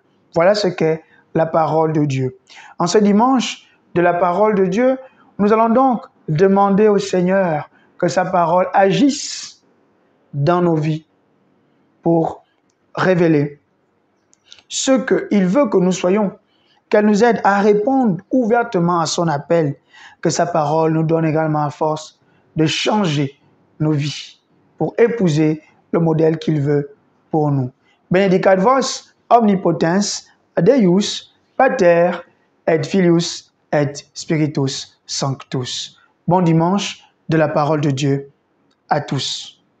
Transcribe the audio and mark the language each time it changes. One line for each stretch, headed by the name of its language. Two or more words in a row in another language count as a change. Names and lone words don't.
French: Voilà ce qu'est la parole de Dieu. En ce dimanche de la parole de Dieu, nous allons donc demander au Seigneur que sa parole agisse dans nos vies pour révéler ce qu'il veut que nous soyons, qu'elle nous aide à répondre ouvertement à son appel, que sa parole nous donne également la force de changer nos vies pour épouser le modèle qu'il veut pour nous.
Latin: Benedicat vos omnipotens Deus, Pater et Filius et Spiritus Sanctus.
French: Bon dimanche de la parole de Dieu à tous.